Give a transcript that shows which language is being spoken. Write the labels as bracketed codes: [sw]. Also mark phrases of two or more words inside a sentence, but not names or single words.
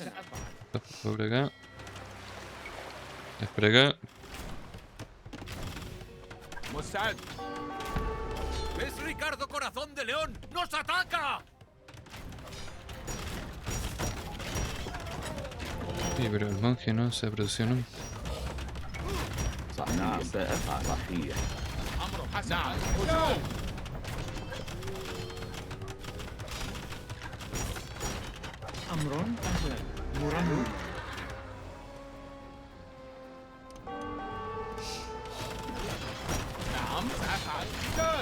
[es] Por acá. Es por acá. [ar] مستعد [es] ¡Es Ricardo Corazón de León! ¡Nos ataca! Sí, pero el monje no se produció nunca. [ar] صحيح. نعم سأفعل. صحيح. أمر حسنا نعم هجوم أمر. أهلا. مرمم. نعم سأفعل قتال